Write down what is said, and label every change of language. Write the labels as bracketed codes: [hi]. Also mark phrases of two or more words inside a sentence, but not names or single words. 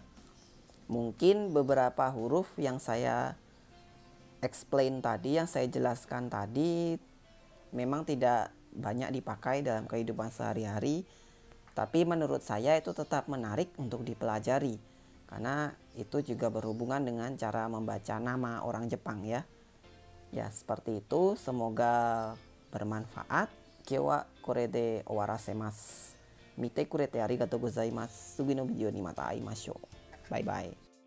[id] Mungkin beberapa huruf yang saya explain tadi, yang saya jelaskan tadi memang tidak banyak dipakai dalam kehidupan sehari-hari, tapi menurut saya itu tetap menarik untuk dipelajari karena itu juga berhubungan dengan cara membaca nama orang Jepang ya. Ya, seperti itu, semoga bermanfaat. [ja] 今日はこれで終わらせます. 見てくれてありがとうございます. 次のビデオにまた会いましょう. [en] Bye bye.